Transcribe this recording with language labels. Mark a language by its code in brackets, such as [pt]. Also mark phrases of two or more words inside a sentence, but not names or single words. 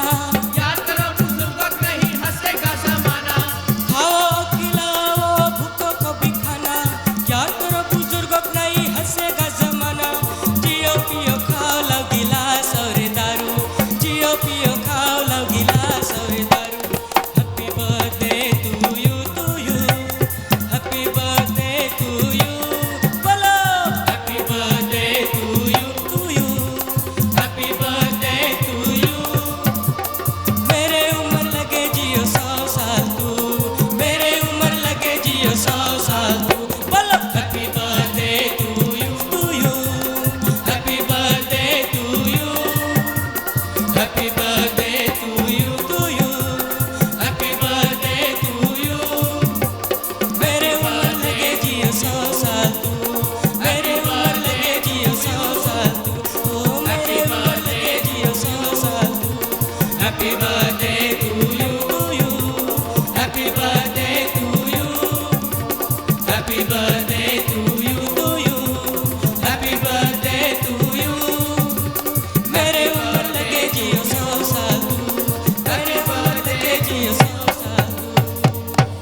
[hi] याद करो बुजुर्गों नहीं हंसेगा जमाना। खाओ खिलाओ भूखों को भी खाना, याद करो बुजुर्गों नहीं हंसेगा जमाना। जियो पियो खाओ लो गिलास और दारू, जियो पियो खाओ लो गिलास और दारू। [en] happy birthday to you, happy birthday to you, बोलो happy birthday to you, happy birthday to you। [hi] मेरे उम्र लगे जियो 100 साल तू, मेरे उम्र लगे जियो 100 साल तू, बोलो [en] happy birthday to you, happy birthday to you, happy birthday to you, happy birthday to you. [hi] मेरे उम्र लगे जियो 100 साल तू, मेरे उम्र लगे जियो 100 साल तू, ओ मेरे उम्र लगे जियो 100 साल तू। [en] happy birthday to you, happy birthday to you, happy birthday to you, happy birthday to you. [hi] मेरे उम्र लगे जियो 100 साल तू, मेरे उम्र लगे जियो 100 साल तू।